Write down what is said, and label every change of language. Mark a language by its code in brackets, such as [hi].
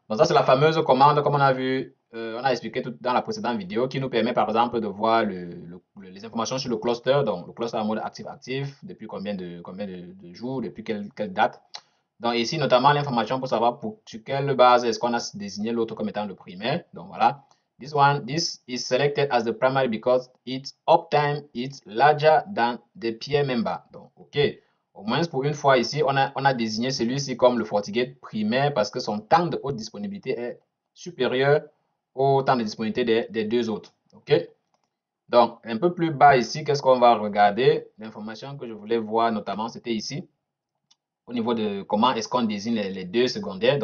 [fr] Donc, ça, c'est la fameuse commande, comme on a vu, on a expliqué tout dans la précédente vidéo, qui nous permet, par exemple, de voir les informations sur le cluster. Donc, le cluster en mode actif-actif, depuis combien de jours, depuis quelle date. Donc, ici, notamment, l'information pour savoir sur quelle base est-ce qu'on a désigné l'autre comme étant le primaire. Donc, voilà. [en] This is selected as the primary because its uptime is larger than the peer member. [fr] Donc, OK. Au moins pour une fois ici, on a désigné celui-ci comme le FortiGate primaire parce que son temps de haute disponibilité est supérieur au temps de disponibilité des deux autres. OK? Donc, un peu plus bas ici, qu'est-ce qu'on va regarder? L'information que je voulais voir notamment, c'était ici, au niveau de comment est-ce qu'on désigne les deux secondaires.